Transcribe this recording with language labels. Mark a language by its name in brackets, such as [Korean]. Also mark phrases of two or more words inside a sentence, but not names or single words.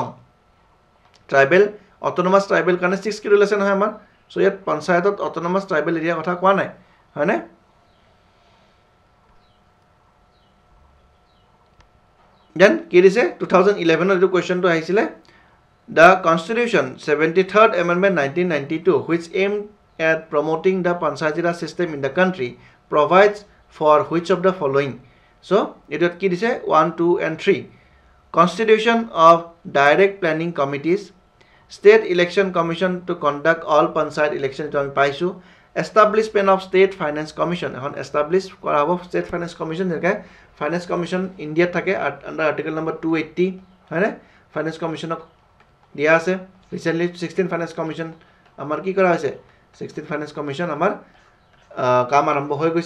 [English] tribal autonomous tribal [Assamese] কাৰণে 6 শিডিউল আছে নহয় আমাৰ। চ' ইয়াত পঞ্চায়তত [English] autonomous tribal areaৰ [Assamese] কথা কোৱা নাই, হয়নে? দেন কি দিছে? [English] 2011 [Assamese] এইটো কুৱেশ্যনটো আহিছিলে। [English] the constitution 73rd Amendment 1992 which aimed at promoting the Panchayati Raj system in the country provides for which of the following? [Assamese] So এইটোত কি দিছে? 1, 2 and 3। [English] Constitution of direct planning committees, State Election Commission to conduct all Panchayat elections, [Assamese] এইটো আমি পাইছোঁ। [English] Establishment of State Finance Commission, [Assamese] এখন এষ্টাব্লিছ কৰা হ'ব ষ্টেট ফাইনেন্স কমিশ্যন, যেনেকৈ ফাইনেন্স কমিশ্যন ইণ্ডিয়াত থাকে [English] under article number 280, [Assamese] হয়নে? ফাইনেন্স কমিশ্যনক দিয়া আছে। ৰিচেণ্টলি 16 ফাইনেন্স কমিশ্যন আমাৰ কি কৰা হৈছে? 16 ফাইনেন্স কমিশ্যন আমাৰ কাম আৰম্ভ হৈ গৈছে।